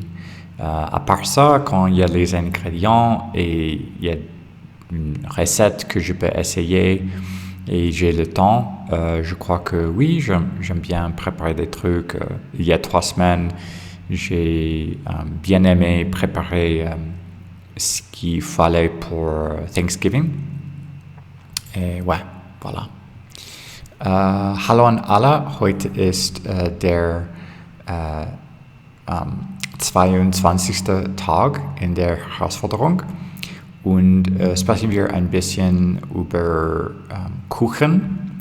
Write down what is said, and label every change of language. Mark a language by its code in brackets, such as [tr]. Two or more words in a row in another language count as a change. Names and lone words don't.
[fr] À part ça, quand il y a les ingrédients et il y a une recette que je peux essayer et j'ai le temps, je crois que oui, j'aime bien préparer des trucs. Il y a 3 semaines, j'ai bien aimé préparer ce qu'il fallait pour Thanksgiving. Et ouais, voilà. [de] Hallo an alle, heute ist der 22. Tag in der Herausforderung und sprechen wir ein bisschen über Kuchen.